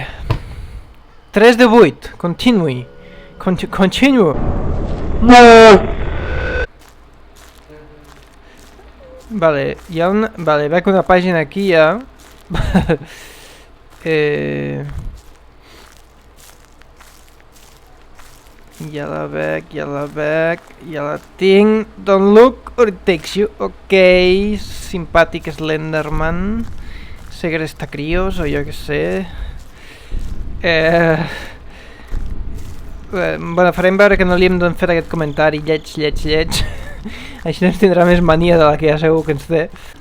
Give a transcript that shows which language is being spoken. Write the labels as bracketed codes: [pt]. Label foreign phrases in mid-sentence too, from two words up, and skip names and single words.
[ca] 3 de 8. Continue. Vale, hi ha una... Vale, veig una pàgina aquí ja. Ja la veig, ja la tinc. [en] Don't look or it takes you. [ca] Ok, simpàtic Slenderman. Segresta crios, o jo què sé. Bueno, farem veure que no li hem fet aquest comentari lleig. Així no ens tindrà més mania de la que ja segur que ens té.